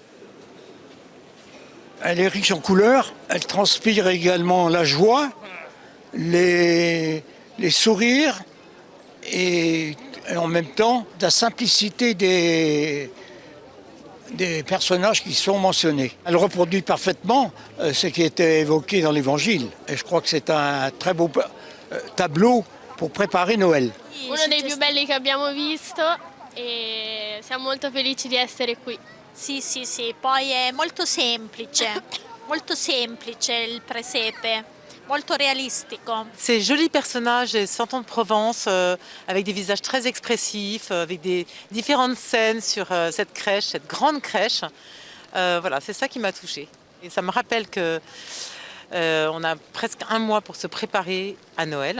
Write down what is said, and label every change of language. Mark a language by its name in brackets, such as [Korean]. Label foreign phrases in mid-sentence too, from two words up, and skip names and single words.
[French] Elle est riche en couleurs, elle transpire également la joie, les sourires et en même temps la simplicité des personnages qui sont mentionnés. Elle reproduit parfaitement ce qui était évoqué dans l'Évangile et je crois que c'est un très beau tableau pour préparer Noël. [Italian] Uno dei più belli che abbiamo visto e siamo molto felici di essere qui. Sì, sì, sì, poi è molto semplice il presepe, molto realistico. [French] Ces jolis personnages et santons de Provence avec des visages très expressifs, avec des différentes scènes sur cette crèche, cette grande crèche. Voilà, c'est ça qui m'a touchée. Et ça me rappelle que on a presque un mois pour se préparer à Noël.